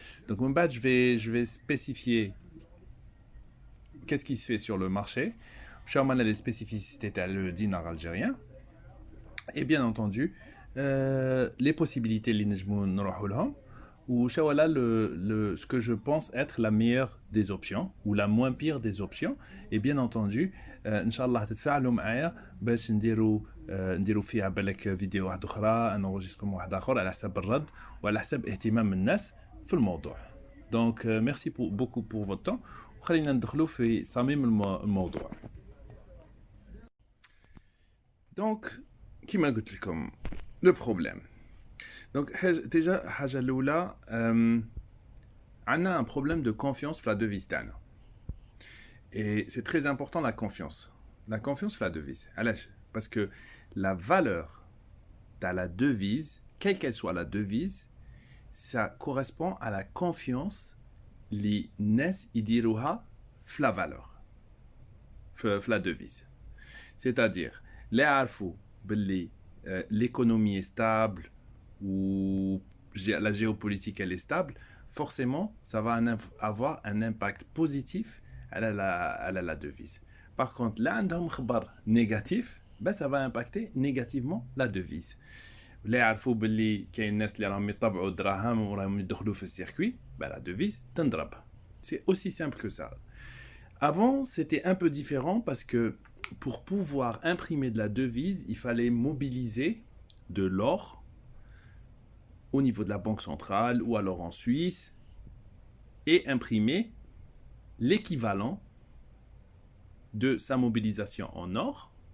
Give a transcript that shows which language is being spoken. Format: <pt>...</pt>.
<fr>Donc</fr> <ar>من بعد</ar> <fr>je vais spécifier qu'est-ce qui se fait sur le marché. Je vais les spécificités تاع le dinar algérien. Et bien entendu les possibilités</fr> <ar>اللي نجمو نروحوا لهم.</ar> <fr>Ou voilà ce que je pense être la meilleure des options ou la moins pire des options. Et bien entendu</fr> <ar>Inch'Allah تتفاعلوا معايا باش نديروا فيها بالك فيديو واحد اخرى انغوجيسترمون واحد اخر على حسب الرد وعلى حسب اهتمام الناس في الموضوع. دونك ميرسي</ar> <fr>beaucoup pour votre temps</fr> <ar>وخلينا ندخلوا في صميم الموضوع. دونك كيما قلت لكم لو بروبليم.</ar> <fr>Donc, déjà,</fr> <ar>حاجة الأولى عندنا</ar> <fr>un problème de confiance في la devise تاعنا. Et c'est très important la confiance. La confiance في la devise.</fr> <ar>علاش؟</ar> <fr>Parce que la valeur de la devise, quelle qu'elle soit la devise, ça correspond à la confiance</fr> <ar>اللي الناس يديروها</ar> <fr>في la valeur. في la devise. C'est-à-dire,</fr> <ar>اللي يعرفوا باللي</ar> <fr>l'économie est stable, où la géopolitique elle est stable, forcément ça va avoir un impact positif à la devise. Par contre, là</fr> <ar>عندهم خبر</ar> <fr>négatif, ben ça va impacter négativement la devise.</fr> <ar>اللي يعرفوا باللي كاين الناس اللي راهم يطبعوا الدراهم وراهم يدخلوا في السيركوي,</ar> <fr>ben la devise</fr> <ar>تنضرب.</ar> <fr>C'est aussi simple que ça. Avant, c'était un peu différent parce que pour pouvoir imprimer de la devise, il fallait mobiliser de l'or au niveau de la banque centrale ou alors en Suisse et imprimer l'équivalent de sa mobilisation en or.</fr>